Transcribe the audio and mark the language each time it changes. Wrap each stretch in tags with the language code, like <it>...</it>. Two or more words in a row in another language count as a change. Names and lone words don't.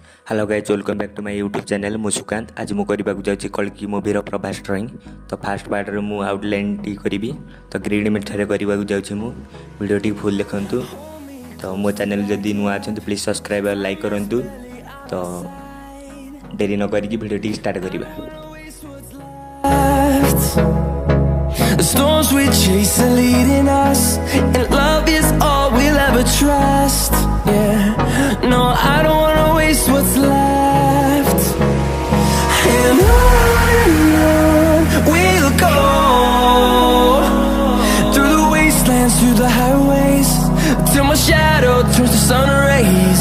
<en>Hello guys, Welcome back to my YouTube channel. मु सुकांत।</en> <or>ଆଜି ମୁଁ କରିବା ଯାଉଛି କଳ୍କି ମୁଭି ର ପ୍ରଭାସ ଡ୍ରଇଂ। ତ</or> <en>first part</en> <or>ରେ ମୁଁ ଆଉଟଲାଇନ ଟି କରିବି। तो</or> <en>green method</en> <or>କରିବା ଯାଉଛି ମୁଁ। ଭିଡିଓ ଟି ଫୁଲ ଦେଖନ୍ତୁ। ତ ମୋ ଚ୍ୟାନେଲ ଯଦି ନୂଆ ଅଛନ୍ତି ତ</or> <en>please subscribe</en> <or>ଆଉ ଲାଇକ କରନ୍ତୁ। ତ ଡେରି ନ କରି ଭିଡିଓ ଟି ଷ୍ଟାର୍ଟ କରିବା।</or> <en>The storms we chase are leading us, and love is all we'll ever trust. Yeah, no, I don't wanna waste what's left. And on we'll go, through the wastelands, through the highways, till my shadow turns to sun rays.</en>